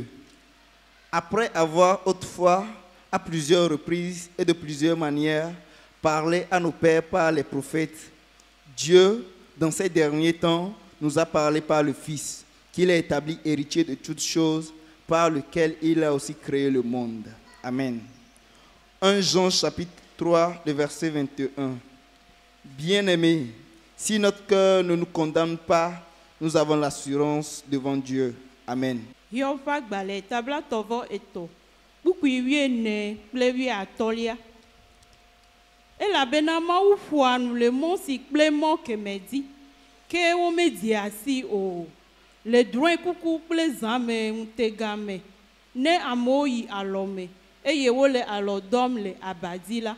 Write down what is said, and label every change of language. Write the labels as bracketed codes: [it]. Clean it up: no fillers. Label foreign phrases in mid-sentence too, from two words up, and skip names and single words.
[fr] Après avoir autrefois, à plusieurs reprises et de plusieurs manières, parlé à nos pères par les prophètes, Dieu, dans ces derniers temps, nous a parlé par le Fils, qu'il a établi héritier de toutes choses, par lequel il a aussi créé le monde. Amen. 1 Jean chapitre 3, le verset 21. Bien-aimés, si notre cœur ne nous condamne pas, nous avons l'assurance devant Dieu. Amen. [ee] Elabena Mawu ƒoa nu le mɔ si kple mɔ kemɛ di ke womedi asi o le drɔ̃e kuku kple zãme ŋutega me ne amewo yi alɔ me eye wole alɔ dɔm le abadzi la.